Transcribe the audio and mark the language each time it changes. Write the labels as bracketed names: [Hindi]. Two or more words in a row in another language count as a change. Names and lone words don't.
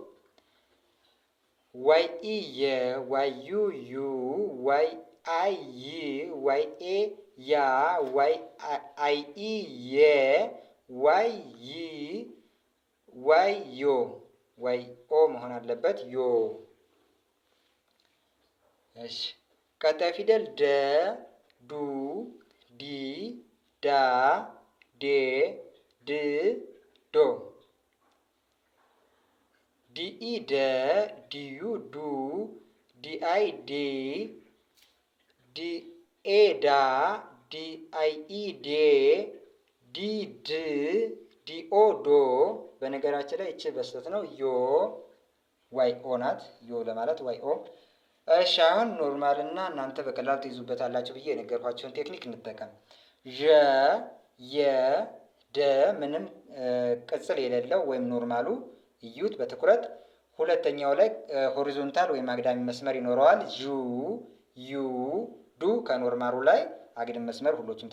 [Amharic] ዋይ ኢ የ ዋይ ዩ ዩ ዋይ አይ ይ ዋይ ኤ ያ ዋይ አይ ኢ የ ዋይ ይ ዋይ ዮ። ዋይ ኦ መሆን አለበት ዮ። እሺ ቀጣይ ፊደል ደ ዱ ዲ ዳ ዴ ድ ዶ። ዲኢ ደ ዲዩ ዱ ዲአይ ዲ ዲኤ ዳ ዲአይ ኢ ዴ ዲ ድ ዲኦ ዶ። በነገራችን ላይ እቺ በስተት ነው። ዮ ዋይ ኦ ናት። ዮ ለማለት ዋይ ኦ። እሺ አሁን ኖርማል እና እናንተ በቀላሉ ትይዙበታላችሁ ብዬ የነገርኳቸውን ቴክኒክ እንጠቀም። ዠ የ ደ ምንም ቅጽል የሌለው ወይም ኖርማሉ እዩት በትኩረት። ሁለተኛው ላይ ሆሪዞንታል ወይም አግዳሚ መስመር ይኖረዋል። ዡ ዩ ዱ ከኖርማሉ ላይ አግድም መስመር ሁሎችም